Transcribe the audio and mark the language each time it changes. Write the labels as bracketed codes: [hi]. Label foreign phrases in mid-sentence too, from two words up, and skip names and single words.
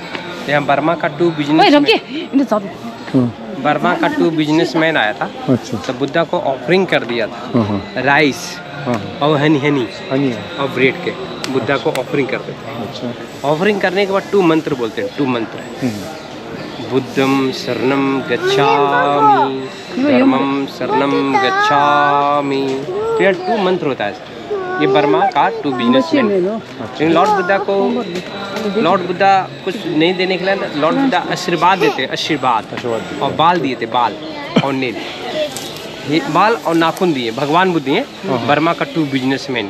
[hi] यहाँ बर्मा का 2 बिजनेस। बर्मा का 2 बिजनेसमैन आया था। अच्छा। तो बुद्धा को ऑफरिंग कर दिया था। राइस और हनी और ब्रेड के बुद्धा को ऑफरिंग करते थे। अच्छा। ऑफरिंग करने के बाद 2 मंत्र बोलते हैं। [pi] 2 मंत्र बुद्धम शरणम गच्छामि, धर्मम शरणम गच्छामि। [hi] तो यह 2 मंत्र होता है। ये बर्मा का 2 बिजनेसमैन। लेकिन लॉर्ड बुद्धा कुछ नहीं देने के लिए लॉर्ड बुद्धा आशीर्वाद देते, आशीर्वाद और बाल दिए थे, बाल और नेल, ये बाल और नाखून दिए भगवान बुद्ध दिए बर्मा का 2 बिजनेसमैन।